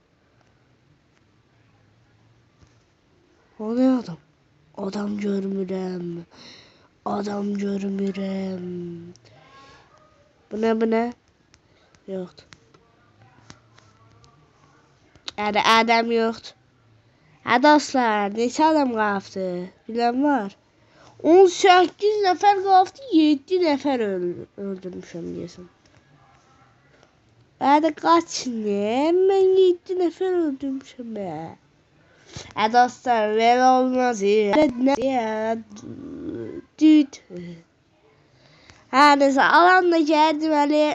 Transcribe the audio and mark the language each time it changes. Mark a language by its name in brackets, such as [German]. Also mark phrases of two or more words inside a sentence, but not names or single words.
[Turkish] O ne adam? [Azerbaijani] Adam görmürəm. Adam görmürəm. [Turkish] Bu ne? Yoktu. Adam yoktu. [Azerbaijani] Ha dostlar, neçə adam qaldı? Bilən var. 18 nəfər qaldı, 7 nəfər öldürmüşəm deyəsən. [Turkish] Hadi kaç ne? [Azerbaijani] Ben 7 nəfər öldürmüşəm be. [Turkish] Dostlar, böyle olmaz ya. Düt. Neyse, alan da geldi böyle.